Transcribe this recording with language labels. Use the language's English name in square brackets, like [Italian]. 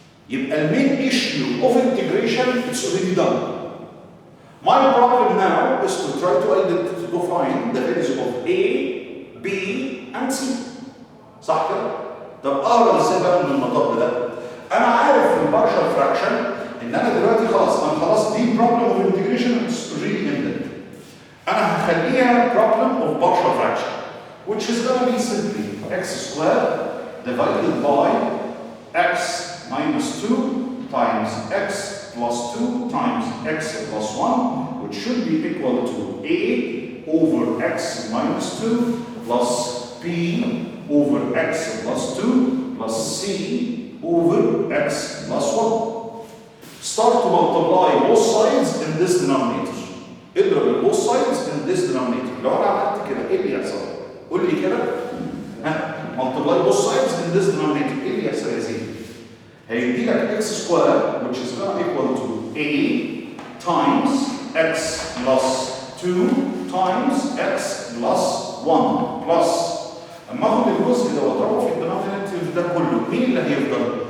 [English] يبقى المين issue of integration it's already done. My problem now is to try to define the values of a, b and c. [Arabic] صح كده؟ طب اقرا ازاي بقى من المطب ده؟ انا عارف في البارشال فراكشن ان انا دلوقتي خلاص دي [English] problem of integration it's really ended. [Arabic] انا هخليها [English] problem of partial fraction which is going to be simply x squared divided by x minus 2 times x plus 2 times x plus 1 which should be equal to a over x minus 2 plus b over x plus 2 plus c over x plus 1. Start to multiply both sides in this denominator. اضرب both sides in this denominator. [Arabic] لو انا عملت كده ايه اللي يحصل؟ قول لي كده. [English] multiply both sides in this denominator. [Arabic] ايه اللي يحصل يا زيد؟ هيدي لك [English] x squared which is going to equal to a times x plus 2 times x plus 1 plus [Arabic] اما اخد الجزء ده واضربه في الدينومينيتور ده كله مين اللي هيفضل؟